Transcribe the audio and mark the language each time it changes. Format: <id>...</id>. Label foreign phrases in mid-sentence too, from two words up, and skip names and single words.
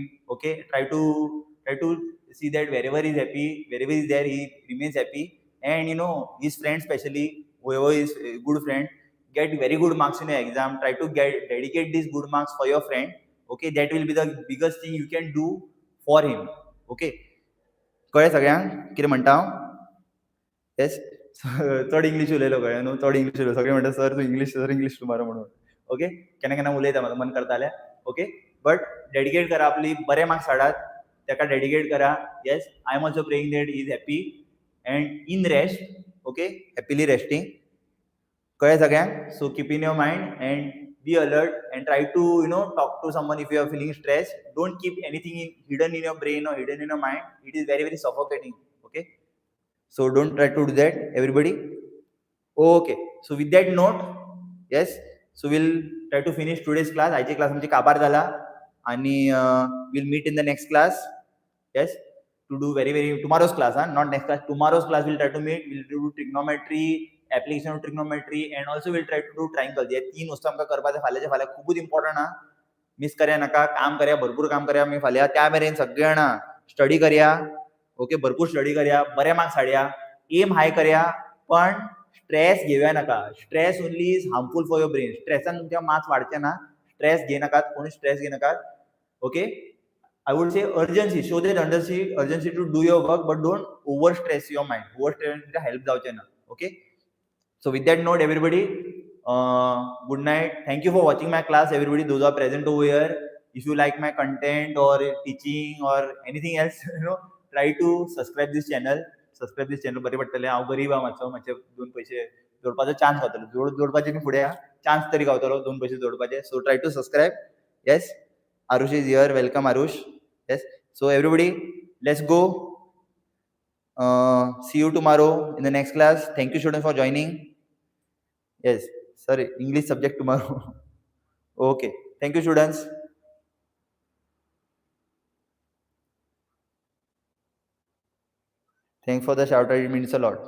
<en>Okay, try to see that wherever he's happy, wherever he's there, he remains happy. And his friend, especially whoever is a good friend, get very good marks in your exam. Try to dedicate these good marks for your friend. Okay, that will be the biggest thing you can do for him.</en> <kok>Okay, कळ्ळें सगळ्यांक कितें म्हणटा हांव? येस, चड इंग्लीश उलयलो कळ्ळें न्हू, चड इंग्लीश उलयलो. सगळे म्हणटा सर तूं इंग्लीश टुमारो म्हणून. ओके, केन्ना केन्ना उलयता, म्हाका मन करता जाल्यार. ओके, बट डेडिकेट करा, आपली बरे मार्क्स हाडात, ताका डेडिकेट करा.</kok> <en>yes, I am also praying that he is happy and in rest. okay, happily resting.</en> <kok>कळ्ळें सगळ्यांक?</kok> <en>so keep in your mind and be alert and try to talk to someone if you are feeling stressed. Don't keep anything hidden in your brain or hidden in your mind. It is very, very suffocating. Okay, so don't try to do that, everybody. Okay, so with that note, yes, so we'll try to finish today's class.</en> <kok>आजची क्लास आमची काबार जाला आणि</kok> <en>we'll meet in the next class. Yes, to do very, very tomorrow's class, not next class. Tomorrow's class we'll try to meet. We'll do trigonometry, application of trigonometry, and also we'll try to do triangle.</en> <kok>हे तीन वस्तू आमकां करपाचे फाल्याच्या फाल्यां खूबच इम्पॉर्टंट आहा. मिस करया नाका. काम करया, भरपूर काम करया. आमी फाल्यां त्या मेरेन सगळे जाणा स्टडी करया. ओके, भरपूर स्टडी करया, बरे मार्क्स हाडया,</kok> <en>aim high</en> <kok>करया, पण स्ट्रेस घेवया नाका.</kok> <en>stress only is harmful for your brain.</en> <kok>स्ट्रेसान तुमचे मार्क्स वाडचे ना. स्ट्रेस घेनाकात, कोणी स्ट्रेस घेनाकात.</kok> <en>ओके, I would say urgency, show that urgency to do your work, but don't overstress your mind. Overstress help</en> <kok>जावचे ना.</kok> <en>Okay, so with that note, everybody, good night. Thank you for watching my class, everybody, those who are present over here. If you like my content or teaching or anything else, try to subscribe this channel.</en> <kok>बरे पडटलें. हांव गरीब आहा, मातशे दोन पयशे जोडपाचो चान्स गावतलो. जोडपाचे न्ही फुडें चान्स तरी गावतलो दोन पयशे जोडपाचे.</kok> <en>So try to subscribe. Yes, Arush is here. Welcome, Arush. Yes, so everybody, let's go. See you tomorrow in the next class. Thank you, students, for joining. Yes, sorry, English subject tomorrow. Okay, thank you, students. Thanks for the shout out, it means a lot.</en>